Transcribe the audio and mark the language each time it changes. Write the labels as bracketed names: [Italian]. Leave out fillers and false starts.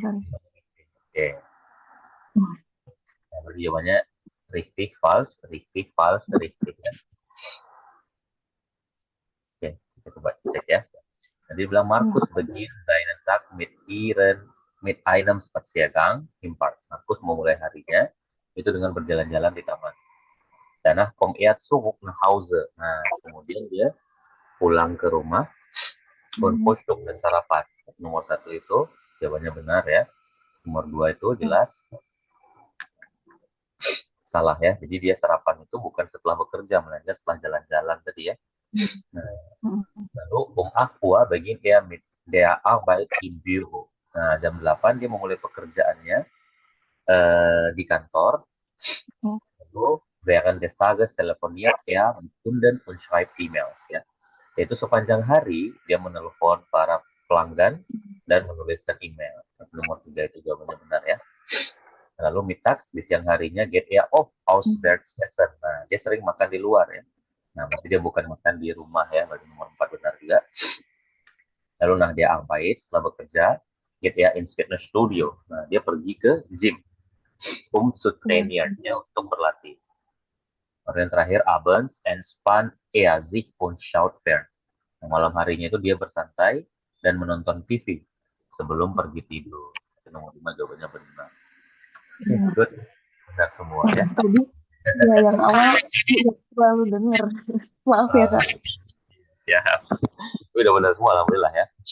[Indonesian] oke. Nah, berarti jawabannya richtig, false, ya. Oke, kita coba cek ya. Tadi bilang [German] Markus beginnt seinen Tag mit einem Spaziergang im Park. [Indonesian] Markus memulai harinya itu dengan berjalan-jalan di taman. [German] Danach kommt er zurück nach Hause. [Indonesian] Nah, kemudian dia pulang ke rumah [German] und Frühstück [Indonesian] dan sarapan. Nomor 1 itu jawabannya benar ya. Nomor 2 itu jelas salah ya. Jadi dia sarapan itu bukan setelah bekerja, melainkan setelah jalan-jalan tadi ya. Nah, lalu [German] Aqua beginnt er mit der Arbeit im Büro. [Indonesian] Nah, jam 8 dia memulai pekerjaannya di kantor. [German] Lalu während des Tages telefoniert er mit Kunden und schreibt E-Mails ya. [Indonesian] Yaitu sepanjang hari dia menelpon para pelanggan dan menuliskan email. Nomor 3 itu jawabannya benar ya. Lalu mittags di siang harinya [German] geht er oft auswärts essen. [Indonesian] Nah, dia sering makan di luar ya. Nah, berarti dia bukan makan di rumah ya. Berarti nomor 4 benar juga. Lalu nah dia Arbeit setelah bekerja, [German] geht er ins Fitnessstudio. [Indonesian] Nah, dia pergi ke gym [German] zu trainieren [Indonesian] ya, untuk berlatih. Dan terakhir [German] abends entspannt er sich und schaut fern. [Indonesian] Nah, malam harinya itu dia bersantai dan menonton TV sebelum pergi tidur. Itu nomor 5 jawabannya benar. Good. Benar semua ya. Tadi ya yang awal tidak terlalu dengar. Maaf ya, Kak. Siap. Udah benar semua alhamdulillah ya.